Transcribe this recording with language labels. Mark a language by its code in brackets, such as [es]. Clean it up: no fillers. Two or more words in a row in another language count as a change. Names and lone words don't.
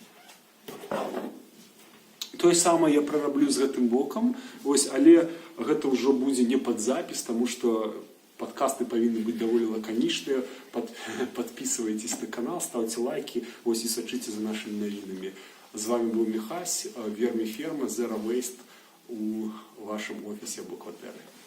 [be] Тое самае я прараблю з гэтым бокам, ось, але гэта ўжо будзе не пад запіс, таму што падкасты павінны быць даволі лаканічныя. [ru] Подписывайтесь на канал, ставьте лайки, ось, [be] і сачыце за нашымі навінамі. [ru] З вами был Михась, Верміферма, [en] Zero Waste [ru] у вашем офисе [be] або кватэры.